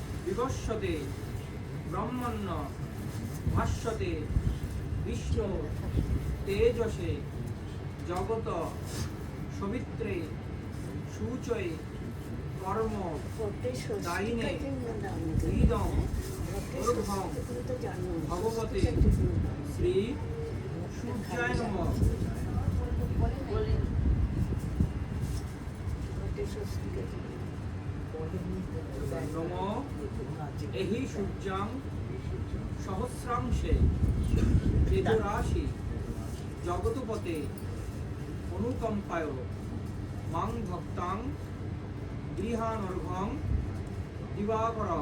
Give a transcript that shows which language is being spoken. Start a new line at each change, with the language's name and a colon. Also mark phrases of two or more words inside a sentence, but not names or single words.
Sanskrit: বিবস্বতে ব্রহ্মণ্য ভাস্বতে বিষ্ণু তেজসে জগত সবিত্রে সূচয়ে কর্ম দায়িনে ইদম ঊর্ধ্বং ভগবতে শ্রী সূর্যায় নমঃ। নমো এহি সূর্যাং সহস্রাংশে তেজরাশি জগৎপতে অনুকম্পায় মাং ভক্তাং গৃহানর্ঘং দিবাকরং।